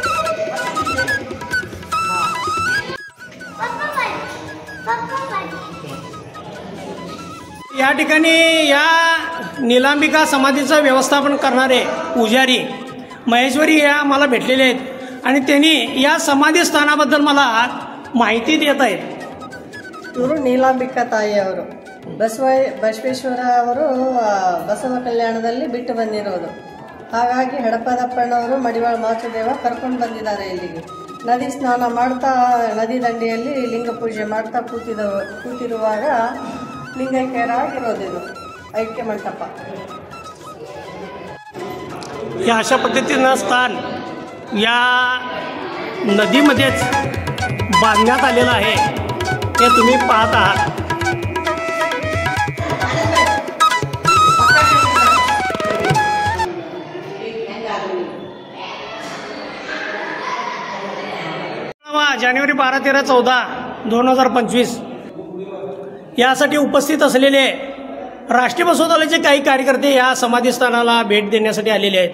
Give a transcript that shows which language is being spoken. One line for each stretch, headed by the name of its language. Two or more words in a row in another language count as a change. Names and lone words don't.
Marathi: या ठिकाणी या नीलांबिका समाधीचं व्यवस्थापन करणारे पुजारी महेश्वरी या मला भेटलेले आहेत आणि त्यांनी या समाधी स्थानाबद्दल मला ಮಾಹಿತಿ देत आहेत।
Kannada: ಇವರು ನೀಲಾಂಬಿಕಾ ತಾಯಿಯವರು ಬಸವೇಶ್ವರ ಅವರು ಬಸವ ಕಲ್ಯಾಣದಲ್ಲಿ ಬಿಟ್ಟು ಬಂದಿರೋದು, ಹಾಗಾಗಿ ಹಡಪದಪ್ಪಣ್ಣವರು ಮಡಿವಾಳ ಮಾಚುದೇವ ಕರ್ಕೊಂಡು ಬಂದಿದ್ದಾರೆ ಇಲ್ಲಿಗೆ। ನದಿ ಸ್ನಾನ ಮಾಡ್ತಾ ನದಿ ದಂಡೆಯಲ್ಲಿ ಲಿಂಗ ಪೂಜೆ ಮಾಡ್ತಾ ಕೂತಿರುವಾಗ ಲಿಂಗೈಕ್ಯರಾಗಿರೋದಿದು ಐಕ್ಯ ಮಂಡಪ।
Marathi: या अशा पद्धतीनं स्थान या नदीमध्येच बांधण्यात आलेलं आहे, हे तुम्ही पाहत आहात। जानेवारी 12, 13, 14, 2025 यासाठी उपस्थित असलेले राष्ट्रीय बसव दलाचे काही कार्यकर्ते या समाधीस्थानाला भेट देण्यासाठी आलेले आहेत।